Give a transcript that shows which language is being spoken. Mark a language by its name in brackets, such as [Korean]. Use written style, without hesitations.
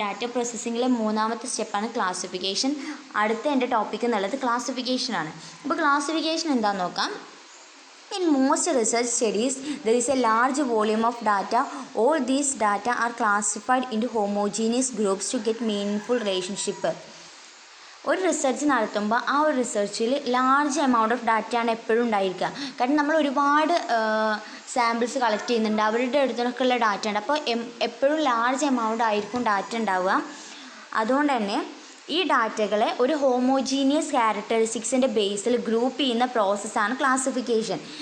[Malayalam] Data പ്രോസസ്സിങ്ങിലെ മൂന്നാമത്തെ സ്റ്റെപ്പാണ് classification. അടുത്ത എൻ്റെ ടോപ്പിക് എന്നുള്ളത് ക്ലാസിഫിക്കേഷനാണ്. അപ്പോൾ ക്ലാസിഫിക്കേഷൻ എന്താണെന്ന് നോക്കാം. [English] In most research studies, there is a large volume of data. All these data are classified into homogeneous groups to get meaningful relationship. [Malayalam] ഒരു റിസർച്ച് നടത്തുമ്പോൾ ആ ഒരു റിസർച്ചിൽ ലാർജ് എമൗണ്ട് ഓഫ് ഡാറ്റയാണ് എപ്പോഴും ഉണ്ടായിരിക്കുക. കാരണം നമ്മൾ ഒരുപാട് സാമ്പിൾസ് കളക്ട് ചെയ്യുന്നുണ്ട്, അവരുടെ അടുത്തൊക്കെയുള്ള ഡാറ്റ ഉണ്ട്. അപ്പോൾ എപ്പോഴും ലാർജ് എമൗണ്ട് ആയിരിക്കും ഡാറ്റ ഉണ്ടാവുക. അതുകൊണ്ട് തന്നെ ഈ ഡാറ്റകളെ ഒരു ഹോമോജീനിയസ് ക്യാരക്ടറിസ്റ്റിക്സിൻ്റെ ബേസിൽ ഗ്രൂപ്പ് ചെയ്യുന്ന പ്രോസസ്സാണ് ക്ലാസിഫിക്കേഷൻ.